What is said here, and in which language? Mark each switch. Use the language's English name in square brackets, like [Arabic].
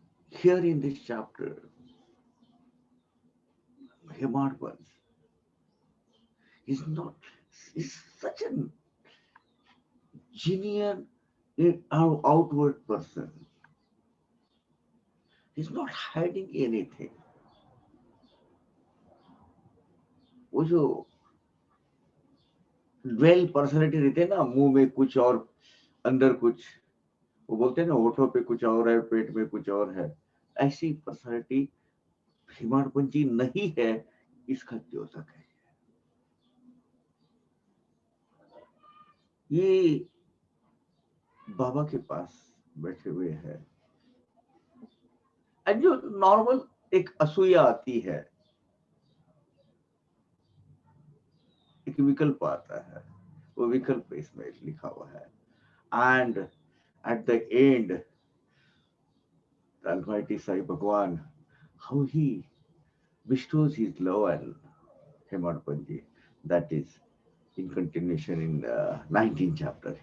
[English] Here in this chapter, Himadvans is such a genuine outward person. He's not hiding anything. [Hindi] वो जो dwell personality रहते हैं ना, मुंह में कुछ और अंदर कुछ, वो बोलते हैं ना होठों पे कुछ और है पेट में कुछ और है, ऐसी पर्सनैलिटी हिमाड़पन जी नहीं है, इसका द्योतक है। ये बाबा के पास बैठे हुए हैं, जो नॉर्मल एक असूया आती है, एक विकल्प आता है, वो विकल्प इसमें लिखा हुआ है। [English] And at the end the Almighty Sai Bhagwan, how he bestows his love on Himadvanji. That is in continuation in the 19th chapter.